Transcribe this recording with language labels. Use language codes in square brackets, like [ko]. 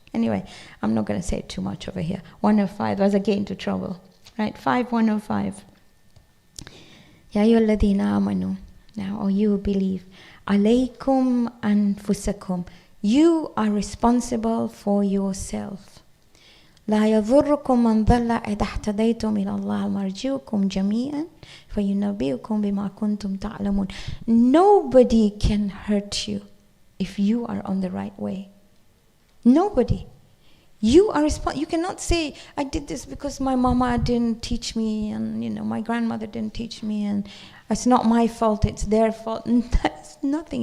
[en] Anyway, I'm not going to say too much over here. 105, I was again into trouble. Right, 5105. [ar] Ya ayyuhalladhina amanu. [en] Now, you believe. [ar] Alaykum anfusakum. [en] You are responsible for yourself. [ar] لا يضركم من ضل إذا اهتديتم إلى الله مرجعكم جميعا فينبئكم بما كنتم تعلمون. [en] Nobody can hurt you if you are on the right way. Nobody. You are responsible. You cannot say, I did this because my mama didn't teach me and my grandmother didn't teach me and it's not my fault, it's their fault. That's nothing.